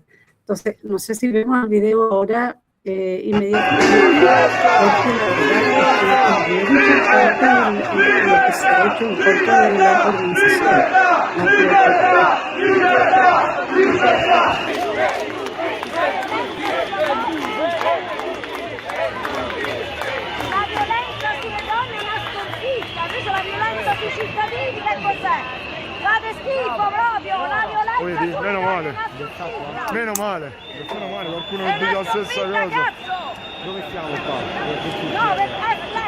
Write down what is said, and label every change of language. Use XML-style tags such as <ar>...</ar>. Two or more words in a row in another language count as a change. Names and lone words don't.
<es>Entonces, no sé si vemos el video ahora inmediatamente, porque la verdad es que es bien importante lo que se ha hecho en contra de la organización.</es> <it>La violenza sulle donne è una sconfitta, invece la violenza sui cittadini che cos'è? Fate schifo proprio, la violenza Vedi, sulle meno donne male. è una sconfitta. Meno male, qualcuno È mi dice una la stessa sconfitta, cosa. cazzo! Dove stiamo qua? No, leggi!</it>